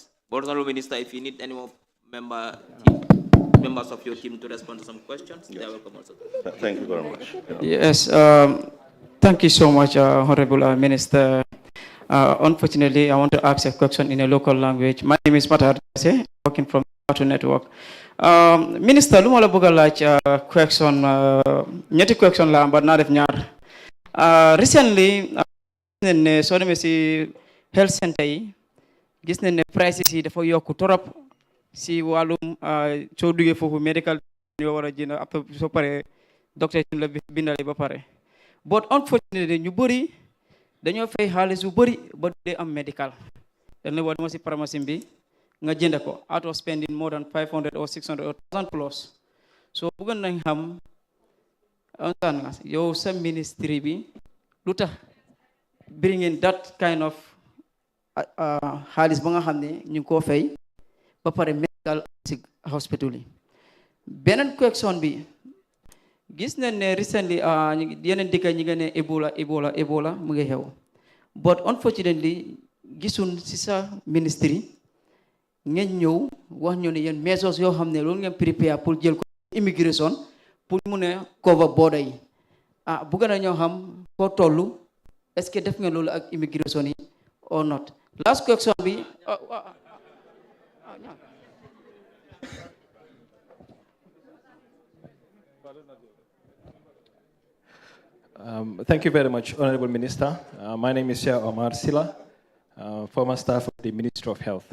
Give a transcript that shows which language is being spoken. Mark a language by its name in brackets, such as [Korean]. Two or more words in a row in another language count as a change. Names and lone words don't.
[English] But, Honorable Minister, if you need any more members of your team to respond to some questions, they are welcome also. Thank you very much. Yes, thank you so much, Honorable Minister. Unfortunately, I want to ask a question in a local language. My name is Matar, working from Auto Network. Minister, [Wolof] lu ma la bëgg a laaj question ñetti question la ba naa def ñaar. Recently, gis nañ ne soo demee si [English] health center [Wolof] yi gis nañ ne prices yi dafa yokku torop si wàllum soo duggee foofu medical yoo war a jënd après soo paree docteur la bindale ba pare. [English] But unfortunately [Wolof] ñu bëri dañoo fay xaalis bu bëri ba dee am medical. dañ ne boo dama si pharmacie bi nga jënd ko [English] out of spending more than 500 or 600 or 1000 plus. [Wolof] So bëggoon nañ xam yow sa ministry bi lu tax [English] bring in that kind of [Wolof] xaalis ba nga xam ne ñu ngi koo fay ba pare medical hospital yi. Beneen question bi gis nañ ne recently yeneen dëkk ñi nga ne Ebola mu ngi xew [English] but unfortunately [Wolof] gisun si sa ministry ngeen ñëw wax ñu ne yéen measures yoo xam ne loolu ngeen prepare pour jël ko immigration pour mu ne [English] cover border [Wolof] yi bëgg na ñoo xam foo toll [French] est-ce que [Wolof] def ngeen loolu ak immigration yi [English] or not. Last question bi Thank you very much, Honorable Minister. My name is Shah Omar Silla, former staff of the Ministry of Health.